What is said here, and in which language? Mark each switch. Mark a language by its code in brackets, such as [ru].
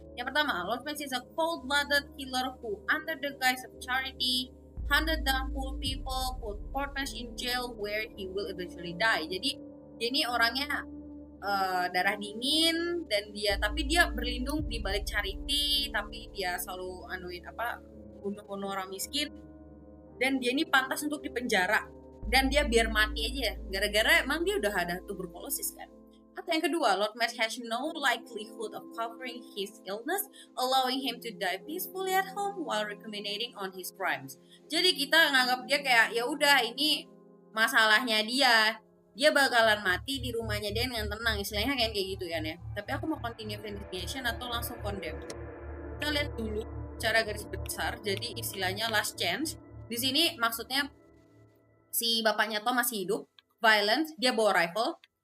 [id] Yang pertama, [en] Lord Marsh is a cold-blooded killer who, under the guise of charity, hunted down poor people, put Lord Marsh in jail where he will eventually die. [id] Jadi dia ini orangnya darah dingin dan tapi dia berlindung di balik charity, tapi dia selalu bunuh orang miskin, dan dia ini pantas untuk dipenjara dan dia biar mati aja gara-gara emang dia udah ada tuberkulosis kan. Atau yang kedua, [en] Lord Marsh has no likelihood of covering his illness, allowing him to die peacefully at home while recriminating on his crimes. [id] Jadi kita nganggap dia kayak ya udah ini masalahnya dia bakalan mati di rumahnya dia dengan tenang, istilahnya kayak gitu kan ya. Tapi aku mau [en] continue investigation [id] atau langsung condemn. Kita lihat dulu cara garis besar. Jadi istilahnya last chance. Di sini maksudnya si bapaknya Tom masih hidup, violent, dia bawa rifle.